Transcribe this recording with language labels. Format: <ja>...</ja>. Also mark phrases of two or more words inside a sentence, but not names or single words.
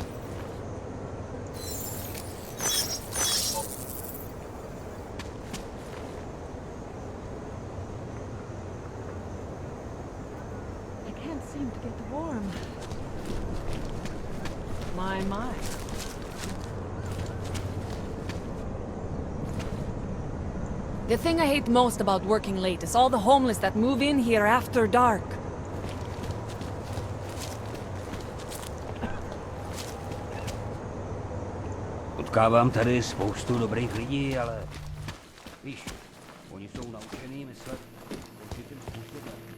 <en>I can't seem to get warm. My. The thing I hate most about working late is all the homeless that move in here after dark.</en> <cs>Potkávám tady spoustu dobrých lidí, ale víš, oni jsou naučený myslet určitým způsobem.</cs>